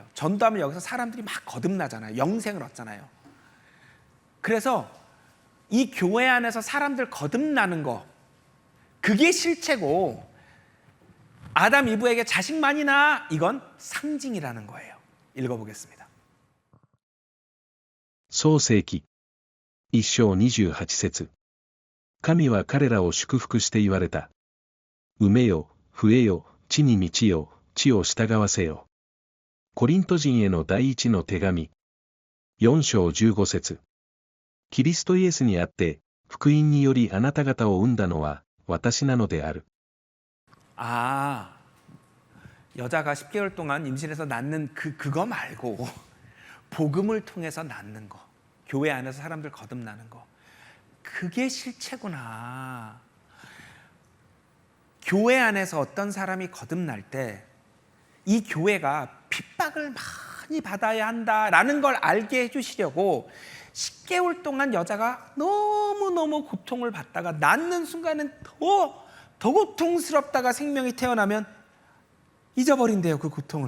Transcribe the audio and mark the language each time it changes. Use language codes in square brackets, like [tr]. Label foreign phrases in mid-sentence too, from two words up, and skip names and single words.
[ko] 전도하면 여기서 사람들이 막 거듭나잖아요. 영생을 얻잖아요. 그래서 이 교회 안에서 사람들 거듭나는 거, 그게 실체고 아담 이브에게 자식만이나 이건 상징이라는 거예요. 읽어보겠습니다. [ja] 創世記一章28節神は彼らを祝福して言われた。埋めよ、増えよ、地に満ちよ、地を従わせよ。コリント人への第一の手紙。4章15節キリストイエスにあって、福音によりあなた方を生んだのは私なのである。 [ko] 아, 여자가 10개월 동안 임신해서 낳는 그거 말고 복음을 통해서 낳는 거, 교회 안에서 사람들 거듭나는 거, 그게 실체구나. 교회 안에서 어떤 사람이 거듭날 때 이 교회가 핍박을 많이 받아야 한다라는 걸 알게 해주시려고 10개월 동안 여자가 너무너무 고통을 받다가 낳는 순간은 더 고통스럽다가 생명이 태어나면 잊어버린대요, 그 고통을.